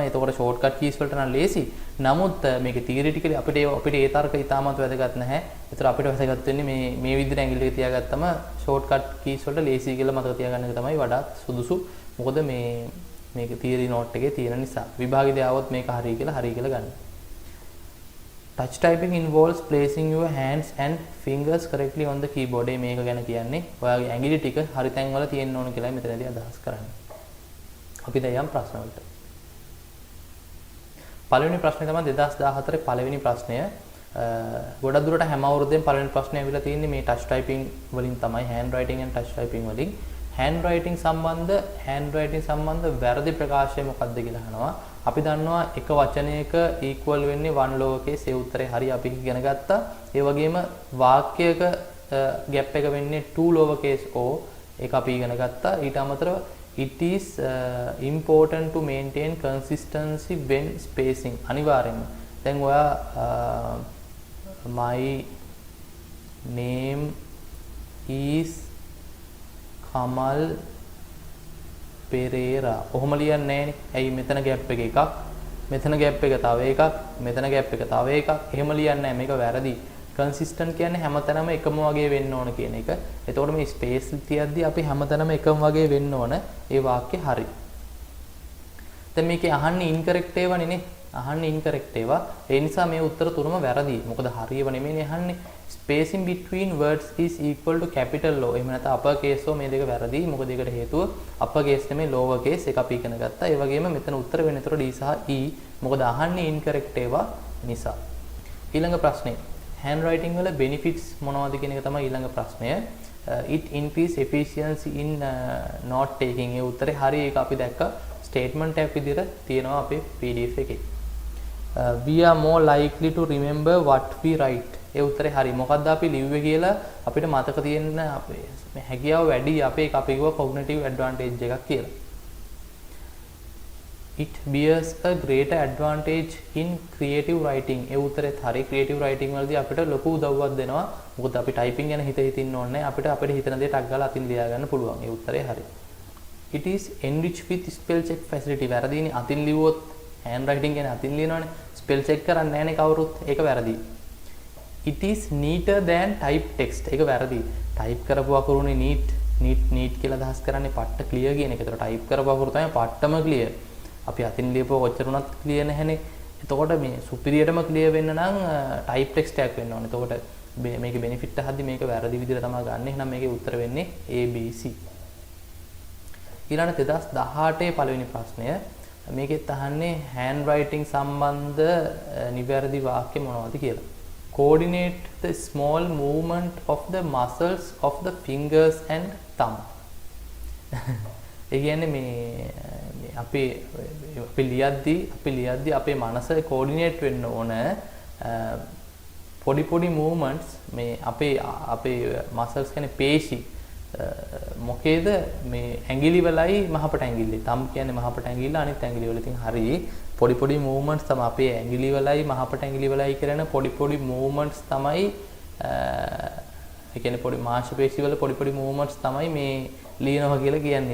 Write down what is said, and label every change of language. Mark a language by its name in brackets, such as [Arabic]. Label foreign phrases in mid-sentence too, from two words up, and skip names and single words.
[Sinhala] එතකොට [English] shortcut keys [Sinhala] වලට නම් ලේසි. නමුත් මේක theoretically අපිට ඒ තර්ක ඉතාමත් වැදගත් නැහැ. ඒතර අපිට වැදගත් වෙන්නේ මේ විදිහට ඇඟිලි ටික තියාගත්තම [English] shortcut keys [Sinhala] වලට ලේසි කියලා මතක තියාගන්න එක තමයි වඩාත් සුදුසු. මොකද මේක [English] theory note [Sinhala] එකේ තියෙන නිසා. විභාගෙදී ආවොත් මේක හරි කියලා ගන්න. [English] Touch typing involves placing your hands and fingers correctly on the keyboard. [Sinhala] මේක ගැන කියන්නේ ඔයාගේ ඇඟිලි ටික හරි තැන් වල තියෙන්න ඕන කියලා මෙතනදී අදහස් කරන්නේ. අපි දැන් යම් ප්‍රශ්න වලට. පළවෙනි ප්‍රශ්නේ තමයි 2014 පළවෙනි ප්‍රශ්නය. ගොඩක් දුරට හැම අවුරුද්දෙම පළවෙනි ප්‍රශ්නේ ඇවිල්ලා තියෙන්නේ මේ [English] touch typing [Sinhala] වලින් තමයි [English] hand writing and touch typing [Sinhala] වලින්. [English] hand writing [Sinhala] සම්බන්ධ වැරදි ප්‍රකාශය මොකක්ද කියලා අහනවා. අපි දන්නවා එක වචනයක equal වෙන්නේ [English] one lower case. [Sinhala] ඒ උත්තරේ හරි අපි ඉගෙන ගත්තා. ඒ වගේම වාක්‍යයක gap එක වෙන්නේ [English] two lower case o. [Sinhala] ඒක අපි ඉගෙන ගත්තා. ඊට අමතරව [English] it is important to maintain consistency when spacing. [Sinhala] අනිවාර්යෙන්ම. දැන් ඔයා [English] my name is Kamal Pereira. [Sinhala] ඔහොම ලියන්නේ නැහනේ. ඇයි මෙතන ગેප් එක එකක්, මෙතන ગેප් එක තව එකක්, මෙතන ગેප් එක තව එකක්. එහෙම ලියන්නේ නැහැ. මේක වැරදි. consistent කියන්නේ හැමතැනම එකම වගේ වෙන්න ඕන කියන එක. එතකොට මේ space තියද්දී අපි හැමතැනම එකම වගේ වෙන්න ඕන. ඒ වාක්‍ය හරි. දැන් මේකේ අහන්නේ incorrect ඒවා නේ. අහන්නේ incorrect ඒවා. ඒ නිසා මේ උත්තර තුනම වැරදි. මොකද හරියව නෙමෙයිනේ අහන්නේ. [English] Spacing between words is equal to capital O. [Sinhala] එහෙම නැත්නම් [English] upper case O [Sinhala] මේ දෙක වැරදි. මොකද ඒකට හේතුව [English] upper case [Sinhala] නෙමෙයි [English] lower case [Sinhala] එක අපි ඉගෙන ගත්තා. ඒ වගේම මෙතන උත්තර වෙන්නේ ඒතර D සහ E. මොකද අහන්නේ incorrect ඒවා නිසා. ඊළඟ ප්‍රශ්නේ [English] hand writing [Sinhala] වල benefits මොනවද කියන එක තමයි ඊළඟ ප්‍රශ්නය. [English] It increase efficiency in note taking. [Sinhala] ඒ උත්තරේ හරි. ඒක අපි දැක්ක statement එකක් විදිහට තියෙනවා අපේ PDF එකේ. [English] We are more likely to remember what we write. [Sinhala] ඒ උත්තරේ හරි. මොකද්ද අපි ලිව්වේ කියලා අපිට මතක තියෙන අපේ හැකියාව වැඩි අපේ අපි කිව්ව [English] cognitive advantage [Sinhala] එකක් කියලා. [English] It bears a greater advantage in creative writing. [Sinhala] ඒ උත්තරෙත් හරි. [English] creative writing [Sinhala] වලදී අපිට ලොකු උදව්වක් දෙනවා. මොකද අපි typing ගැන හිතින්න ඕනේ නැහැ. අපිට හිතන දේ ටක් ගාලා අතින් ලියා ගන්න පුළුවන්. ඒ උත්තරේ හරි. [English] It is enriched with spell check facility. [Sinhala] වැරදිනේ. අතින් ලිව්වොත් [English] hand writing [Sinhala] ගැන අතින් ලියනවනේ. [English] spell check [Sinhala] කරන්නේ නැහැනේ කවුරුත්. ඒක වැරදි. [English] It is neater than type text. [Sinhala] ඒක වැරදි. type කරපු අකුරුනේ neat කියලා අදහස් කරන්නේ පට්ට clear කියන එක. ඒතර type කරපු අකුරු තමයි පට්ටම clear. අපි අතින් ලියපුව කොච්චර උනත් clear නැහැනේ. එතකොට මේ superiorටම clear වෙන්න නම් [English] type text [Sinhala] එකක් වෙන්න ඕනේ. එතකොට මේකේ benefit හද්දි මේක වැරදි විදිහට තමයි ගන්න. එහෙනම් මේකේ උත්තර වෙන්නේ A B C. ඊළඟ 2018 පළවෙනි ප්‍රශ්නය. මේකෙත් අහන්නේ [English] hand writing [Sinhala] සම්බන්ධ නිවැරදි වාක්‍ය මොනවද කියලා. [English] Coordinate the small movement of the muscles of the fingers and thumb. [Sinhala] ඒ කියන්නේ මේ අපි ලියද්දි අපේ මනස coordinate වෙන්න ඕන පොඩි movements මේ අපේ muscles කියන්නේ පේශි මොකේද මේ ඇඟිලි වලයි මහපට ඇඟිල්ලේ thumb කියන්නේ මහපට ඇඟිල්ල අනිත් ඇඟිලි වල ඉතින් හරි පොඩි movements තමයි අපේ ඇඟිලි වලයි මහපට ඇඟිලි වලයි කරන පොඩි movements තමයි ඒ කියන්නේ පොඩි මාංශපේශි වල පොඩි movements තමයි මේ ලියනවා කියලා කියන්නේ.